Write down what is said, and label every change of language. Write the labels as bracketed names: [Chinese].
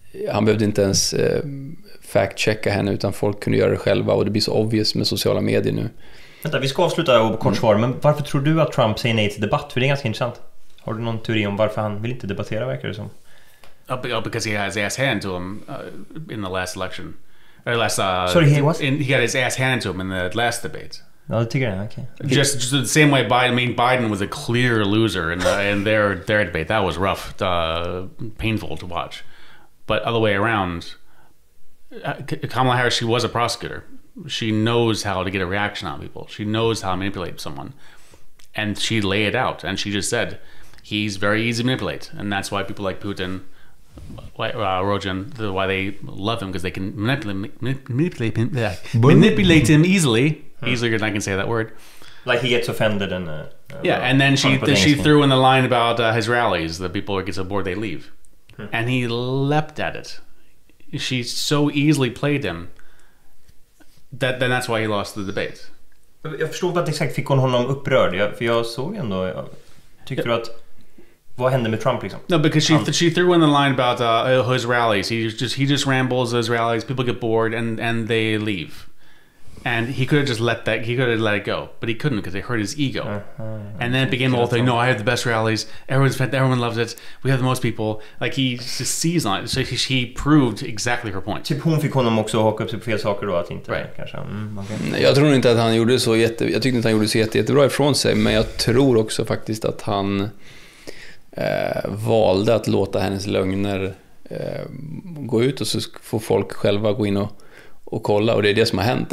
[Swedish] Han behövde inte ens fact-checka henne, utan folk kunde göra det själva, och det blir så obvious med sociala medier nu. Vänta, vi ska avsluta och kort svar, men varför tror du att Trump säger nej till debatt? För det är ganska intressant. Har du någon teori om varför han vill inte debattera, verkar det som? [English] Because he had his ass handed to him in the last election. Or last, Sorry, he was? he got his ass handed to him in the last debate. [Swedish] Ja, det tycker jag. Okay. [English] Just the same way Biden was a clear loser in their debate. That was rough, painful to watch. But other way around, Kamala Harris, she was a prosecutor. She knows how to get a reaction out of people. She knows how to manipulate someone. And she laid it out. And she just said, he's very easy to manipulate. And that's why people like Putin, Rogan, why they love him, because they can manipulate him easily. Easier than I can say that word. Like he gets offended and... and then she threw in the line about his rallies. The people who get so bored, they leave. And he leapt at it. She so easily played him that that's why he lost the debate. [Swedish] Jag förstod att exakt fick hon honom upprörd. För jag såg ändå... Tyckte du att... Vad hände med Trump liksom? [English] No, because she threw in the line about his rallies. He just rambles his rallies. People get bored and they leave. And he could have just let it go, but he couldn't because it hurt his ego. And then it became the whole thing. No, I have the best rallies. Everyone loves it. We have the most people. Like he just sees on it. So he proved exactly her point. [Swedish] Typ hon fick honom också haka upp sig på fel saker då, att inte kanske. [English] Okay. [Swedish] Jag tror inte att han gjorde så jag tyckte inte han gjorde så jättebra ifrån sig, men jag tror också faktiskt att han valde att låta hennes lögner gå ut, och så får folk själva gå in och kolla, och det är det som har hänt.